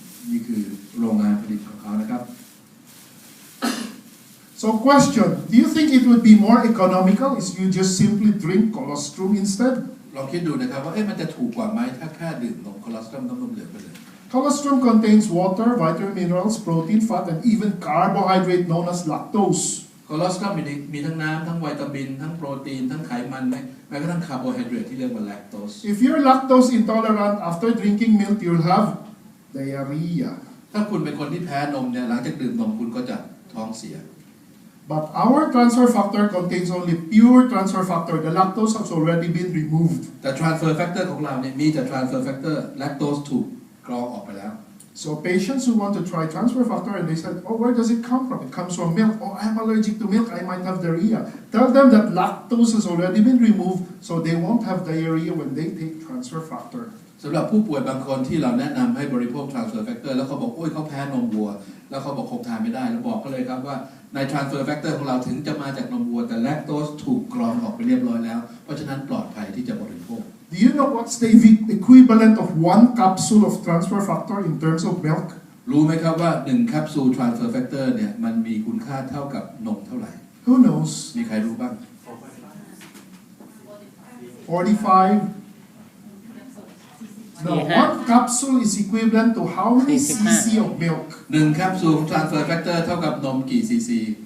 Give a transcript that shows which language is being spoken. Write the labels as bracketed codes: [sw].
[th] นี่คือโรงงานผลิตของเขานะครับ [en] So question, do you think it would be more economical if you just simply drink colostrum instead? [th] ลองคิดดูนะครับว่ามันจะถูกกว่าไหมถ้าแค่ดื่มนมคอเลสเตอรอลนมเหลืองไปเลย [en] Colostrum contains water, vitamin minerals, protein, fat, and even carbohydrate known as lactose. [th] คอเลสเตอรอลมีทั้งน้ำทั้งวิตามินทั้งโปรตีนทั้งไขมันแม้กระทั่งคาร์โบไฮเดรตที่เรียกว่าแลคโตส [en] If you're lactose intolerant after drinking milk, you'll have diarrhea. [th] ถ้าคุณเป็นคนที่แพ้นมเนี่ยหลังจากดื่มนมคุณก็จะท้องเสีย [en] But our transfer factor contains only pure transfer factor. The lactose has already been removed. [th] แต่ transfer factor ของเราเนี่ยมีแต่ transfer factor แลคโตสถูกกรองออกไปแล้ว [en] So patients who want to try transfer factor and they said, oh, where does it come from? It comes from milk. Oh, I'm allergic to milk. I might have diarrhea. Tell them that lactose has already been removed, so they won't have diarrhea when they take transfer factor. [th] สำหรับผู้ป่วยบางคนที่เราแนะนำให้บริโภค transfer factor แล้วเขาบอกโอ้ยเขาแพ้นมวัวแล้วเขาบอกคงทานไม่ได้เราบอกเขาเลยครับว่าใน transfer factor ของเราถึงจะมาจากนมวัวแต่แลคโตสถูกกรองออกไปเรียบร้อยแล้วเพราะฉะนั้นปลอดภัยที่จะบริโภค [en] Do you know what's the equivalent of one capsule of transfer factor in terms of milk? [th] รู้ไหมครับว่า1แคปซูล transfer factor เนี่ยมันมีคุณค่าเท่ากับนมเท่าไหร่ [en] Who knows? [th] มีใครรู้บ้าง 45? [en] No, one capsule is equivalent to how many cc of milk? [th] 1แคปซูล transfer factor เท่ากับนมกี่ซีซี